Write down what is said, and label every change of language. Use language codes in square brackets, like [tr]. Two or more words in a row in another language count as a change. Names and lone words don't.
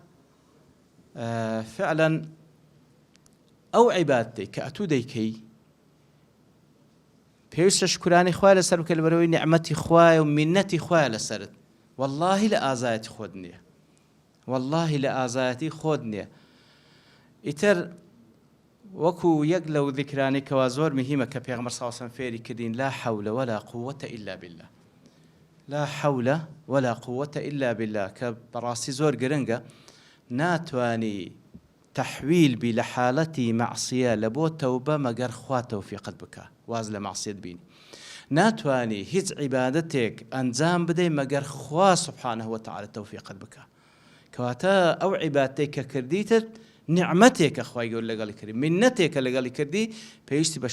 [ckb] فعلا ئەو عیبادەی کە ئەتوو دەیکەی پێویستە شکرانی خوای لەسەر بکە لەبەرەوەی نیعمەتی خوای و منەتی خوای لەسەرت والله لە ئازایەتی خۆت نییە والله لە ئازایەتی خۆت نییە ئیتر وەکو یەک لەو ذیکرانی کەوا زۆر مهمە کە پێغەمبەر [ar] صلی الله علیه وسلم [ckb] فێری کردین [ar] لا حول ولا قوة إلا بالله لا حول ولا قوة إلا بالله [ckb] کە بەڕاستی زۆر گرنگە ناتوانی تحویل بی لە حالەتی مەعسیە لە بۆ تەوبە مەگەر خوا تەوفیقت بکە واز لە مەعسیەت بینی ناتوانی هیچ عیبادەتێک ئەنجام بدەی مەگەر خوا [ar] سبحانه وتعالى [ckb] تەوفیقت بکە کەواتە ئەو عیبادەتێک کە کردیتت نعمەتێکە خوای گەورە لەگەڵی کردی منەتێکە لەگەڵی کردی پێویستی بە